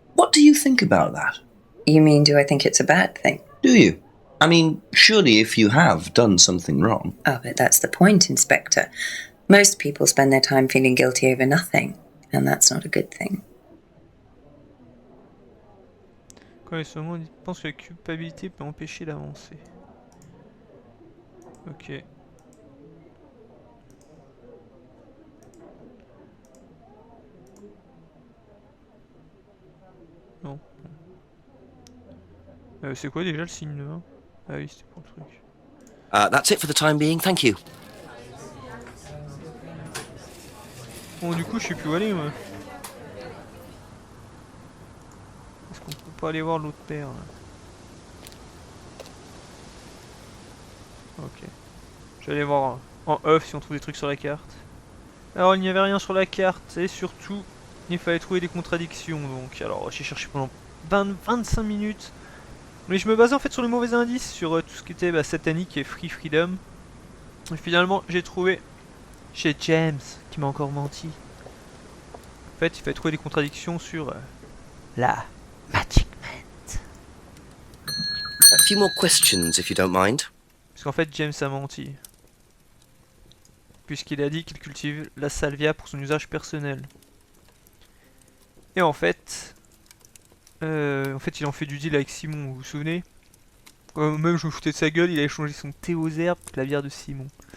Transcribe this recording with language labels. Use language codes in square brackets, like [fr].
[en] What do you think about that? You mean, do I think it's a bad thing? Do you? I mean, surely if you have done something wrong. Oh, but that's the point, Inspector. Most people spend their time feeling guilty over nothing, and that's not a good thing. [fr] Quand les secondes pensent que la culpabilité peut empêcher d'avancer. Ok. Non. C'est quoi déjà le signe de 1? Ah oui, c'était pour le truc. [en] That's it for the time being, thank you. [fr] Bon, du coup, je sais plus où aller, moi. Est-ce qu'on peut pas aller voir l'autre père, là? Ok. Je vais aller voir en off si on trouve des trucs sur la carte. Alors il n'y avait rien sur la carte et surtout il fallait trouver des contradictions donc. Alors j'ai cherché pendant 25 minutes. Mais je me basais en fait sur les mauvais indices, sur tout ce qui était satanique et [en] free freedom. [fr] Et finalement j'ai trouvé chez James qui m'a encore menti. En fait il fallait trouver des contradictions sur la Magic Mint. [en] A few more questions, if you don't mind. [fr] Parce qu'en fait James a menti. Puisqu'il a dit qu'il cultive la salvia pour son usage personnel. Et en fait il en fait du deal avec Simon, vous vous souvenez? Même je me foutais de sa gueule, il a échangé son thé aux herbes pour la bière de Simon.